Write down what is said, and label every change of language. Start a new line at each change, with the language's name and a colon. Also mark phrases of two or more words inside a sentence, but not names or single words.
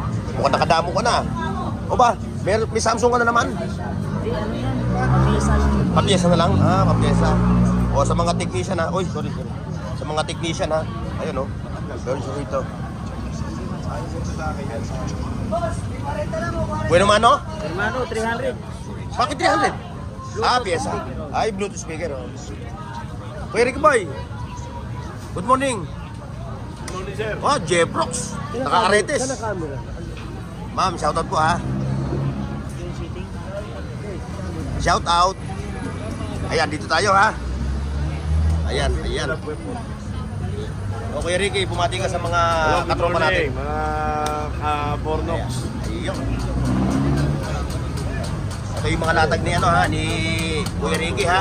Filipino: Mukhang nakadamo ka na. O ba, may Samsung ka na naman? Di ano yan? Pisa lang. Papiyesa na lang? Ah, papiyesa. O sa mga technician ha. Uy, sorry. Sa mga technician ha. Ayun o. Meron siya rito.
Spanish: Bueno mano? Hermano, 300.
Filipino: Bakit 300? Ah, piyesa. Ay,
English: Bluetooth speaker.
Filipino: Oh.
English: Kuya Ricky Boy. Good morning. Good morning, sir.
Filipino: Oh, Jeprox. Nakakaretes. camera? Ma'am, shoutout po ha. Yung sitting.
English: Shout out.
Filipino: Ayan, dito tayo ha. Ayan, ayan. O Kuya Ricky, bumati ka sa mga katropa natin. Mga Bornox. Ayun. Ito yung mga latag ni ano ha, ni Kuya Ricky ha.